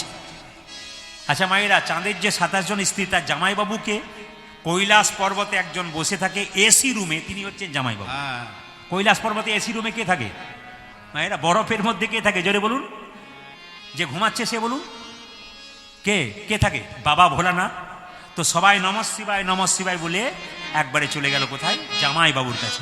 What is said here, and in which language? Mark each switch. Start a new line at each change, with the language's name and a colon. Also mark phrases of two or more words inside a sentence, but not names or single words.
Bangla: আচ্ছা মায়েরা, চাঁদের যে 27 জন স্ত্রী তার জামাইবাবুকে, কৈলাস পর্বতে একজন বসে থাকে এসি রুমে, তিনি হচ্ছেন জামাইবাবু। কৈলাস পর্বতে এসি রুমে কে থাকে মায়েরা? বরফের মধ্যে কে থাকে? জোরে বলুন। যে ঘুমাচ্ছে সে বলুন, কে কে থাকে? বাবা ভোলানাথ। তো সবাই নমঃ শিবায় নমঃ শিবায় বলে একবারে চলে গেল কোথায়? জামাইবাবুর কাছে।